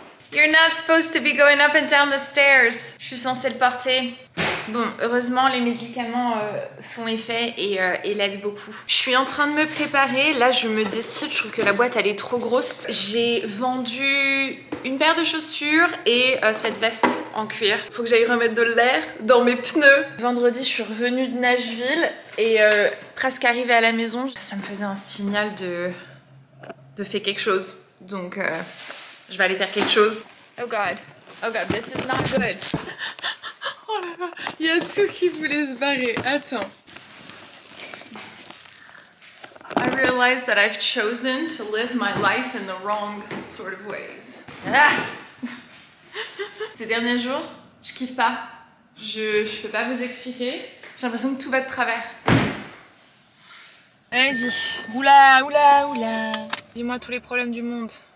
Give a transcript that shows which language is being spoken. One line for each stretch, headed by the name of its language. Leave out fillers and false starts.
English: You're not supposed to be going up and down the stairs.
French: Je suis censée le porter. Bon, heureusement, les médicaments font effet et l'aident beaucoup. Je suis en train de me préparer. Là, je me décide. Je trouve que la boîte, elle est trop grosse. J'ai vendu une paire de chaussures et cette veste en cuir. Faut que j'aille remettre de l'air dans mes pneus. Vendredi, je suis revenue de Nashville et presque arrivée à la maison. Ça me faisait un signal de faire quelque chose. Donc, je vais aller faire quelque chose.
English: Oh God, this is not good.
French: Oh là là, il y a tout qui voulait se barrer. Attends.
English: I realize that I've chosen to live my life in the wrong sort of ways. Ah.
French: Ces derniers jours, je kiffe pas. Je peux pas vous expliquer. J'ai l'impression que tout va de travers. Vas-y. Oula. Dis-moi tous les problèmes du monde.